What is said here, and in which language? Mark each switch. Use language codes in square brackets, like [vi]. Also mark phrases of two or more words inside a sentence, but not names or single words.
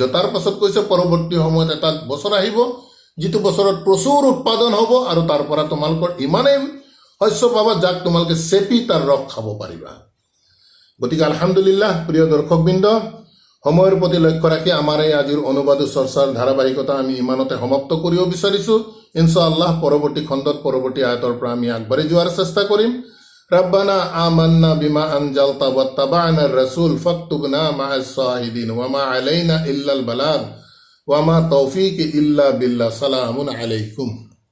[as] তাৰ পাছত কৈছে পৰৱৰ্তী সময়ত এটা বছৰ আহিব যিটো বছৰত প্ৰচুৰ উৎপাদন হ'ব আৰু তাৰ পৰা তোমালোকৰ ইমানেই শস্য পাবা যাক তোমালোকে চেপি তাৰ ৰস খাব পাৰিবা। গতিকে আলহামদুলিল্লাহ প্ৰিয় দৰ্শকবৃন্দ, সময়ৰ প্ৰতি লক্ষ্য ৰাখি আমাৰ এই আজিৰ অনুবাদ চৰ্চাৰ ধাৰাবাহিকতা আমি ইমানতে সমাপ্ত কৰিব বিচাৰিছোঁ। ইনশাআল্লাহ পৰৱৰ্তী খণ্ডত পৰৱৰ্তী আয়াতৰ পৰা আমি আগবাঢ়ি যোৱাৰ চেষ্টা কৰিম। [ar] ربنا آمنا بما أنزلت واتبعنا الرسول فاكتبنا مع الشاهدين وما علينا إلا البلاغ وما توفيق إلا بالله. سلام عليكم.